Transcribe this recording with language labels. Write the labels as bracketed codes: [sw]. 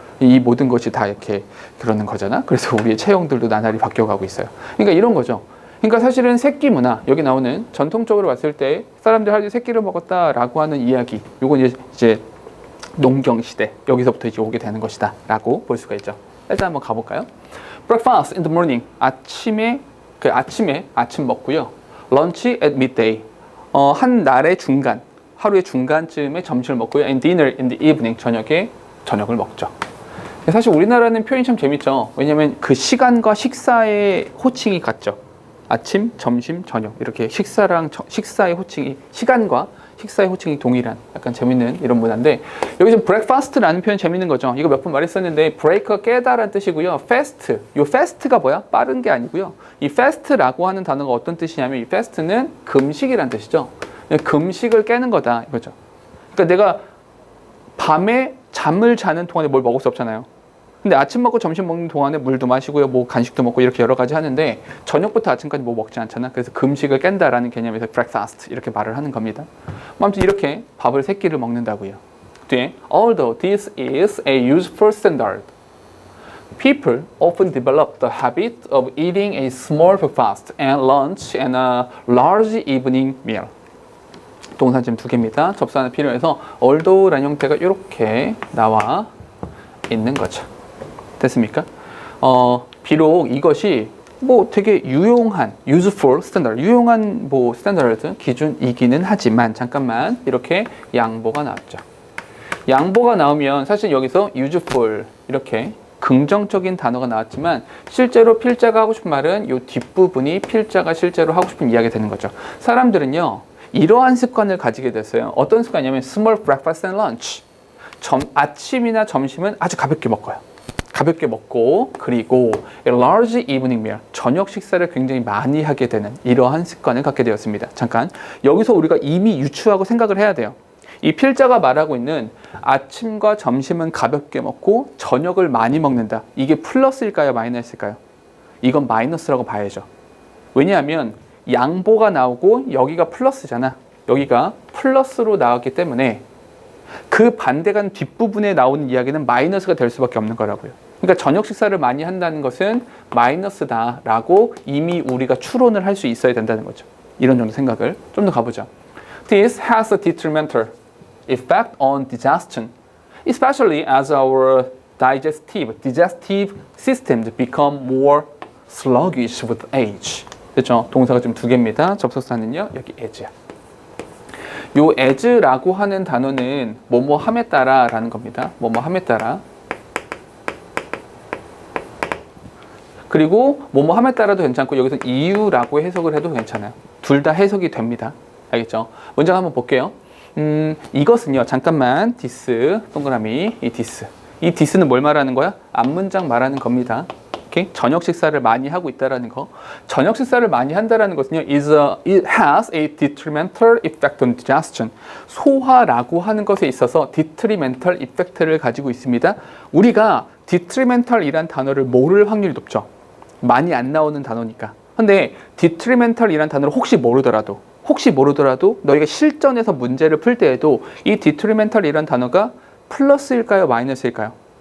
[ko] 이 모든 것이 다 이렇게 그러는 거잖아. 그래서 우리의 체형들도 나날이 바뀌어가고 있어요. 그러니까 이런 거죠. 그러니까 사실은 새끼 문화, 여기 나오는 전통적으로 봤을 때 사람들이 하루에 새끼를 먹었다라고 하는 이야기, 요건 이제 농경 시대, 여기서부터 이제 오게 되는 것이다 라고 볼 수가 있죠. 일단 한번 가볼까요? [en] Breakfast in the morning, [ko] 아침에 아침 먹고요. [en] Lunch at midday, [ko] 한 날의 중간, 하루의 중간쯤에 점심을 먹고요. [en] And dinner in the evening, [ko] 저녁에 저녁을 먹죠. 사실 우리나라는 표현이 참 재밌죠. 왜냐면 그 시간과 식사의 호칭이 같죠. 아침, 점심, 저녁 이렇게 식사의 호칭이 시간과 식사의 호칭이 동일한 약간 재밌는 이런 문화인데 여기 지금 breakfast라는 표현 재밌는 거죠. 이거 몇 번 말했었는데 break가 깨다라는 뜻이고요. fast, 요 fast가 뭐야? 빠른 게 아니고요. 이 fast라고 하는 단어가 어떤 뜻이냐면 이 fast는 금식이란 뜻이죠. 금식을 깨는 거다 이거죠. 그러니까 내가 밤에 잠을 자는 동안에 뭘 먹을 수 없잖아요. 근데 아침 먹고 점심 먹는 동안에 물도 마시고요, 뭐 간식도 먹고 이렇게 여러 가지 하는데 저녁부터 아침까지 뭐 먹지 않잖아. 그래서 금식을 깬다라는 개념에서 breakfast 이렇게 말을 하는 겁니다. 아무튼 이렇게 밥을 3끼를 먹는다고요. 뒤에 [en] although this is a useful standard, people often develop the habit of eating a small breakfast and lunch and a large evening meal. [ko] 동사 지금 2개입니다. 접수하는 필요해서 although라는 형태가 이렇게 나와 있는 거죠. 됐습니까? 비록 이것이 뭐 되게 유용한 [en] useful standard, [ko] 유용한 뭐 스탠다드 기준이기는 하지만 잠깐만 이렇게 양보가 나왔죠. 양보가 나오면 사실 여기서 useful 이렇게 긍정적인 단어가 나왔지만 실제로 필자가 하고 싶은 말은 이 뒷부분이 필자가 실제로 하고 싶은 이야기가 되는 거죠. 사람들은요 이러한 습관을 가지게 됐어요. 어떤 습관이냐면 [en] small breakfast and lunch. [ko] 아침이나 점심은 아주 가볍게 먹어요. 가볍게 먹고 그리고 [en] large evening meal, [ko] 저녁 식사를 굉장히 많이 하게 되는 이러한 습관을 갖게 되었습니다. 잠깐 여기서 우리가 이미 유추하고 생각을 해야 돼요. 이 필자가 말하고 있는 아침과 점심은 가볍게 먹고 저녁을 많이 먹는다. 이게 플러스일까요? 마이너스일까요? 이건 마이너스라고 봐야죠. 왜냐하면 양보가 나오고 여기가 플러스잖아. 여기가 플러스로 나왔기 때문에 그 반대가 뒷부분에 나오는 이야기는 마이너스가 될 수밖에 없는 거라고요. 그러니까 저녁 식사를 많이 한다는 것은 마이너스다라고 이미 우리가 추론을 할 수 있어야 된다는 거죠. 이런 정도 생각을 좀 더 가보죠. [en] This has a detrimental effect on digestion, especially as our digestive systems become more sluggish with age. [ko] 그렇죠? 동사가 지금 2개입니다. 접속사는요 여기 as야. 요 as라고 하는 단어는 뭐뭐함에 따라라는 겁니다. 뭐뭐함에 따라. 그리고 뭐뭐함에 따라도 괜찮고 여기서 이유라고 해석을 해도 괜찮아요. 둘 다 해석이 됩니다. 알겠죠? 먼저 한번 볼게요. 이것은요. 잠깐만 this 동그라미 이 this는 뭘 말하는 거야? 앞문장 말하는 겁니다. 오케이? 저녁 식사를 많이 하고 있다라는 거. 저녁 식사를 많이 한다라는 것은요. [en] it has a detrimental effect on digestion. [ko] 소화라고 하는 것에 있어서 detrimental effect를 가지고 있습니다. 우리가 detrimental이란 단어를 모를 확률이 높죠. 많이 안 나오는 단어니까. 근데 detrimental이란 단어를 혹시 모르더라도 너희가 실전에서 문제를 풀 때에도 이 detrimental이란 단어가 플러스일까요? 마이너스일까요?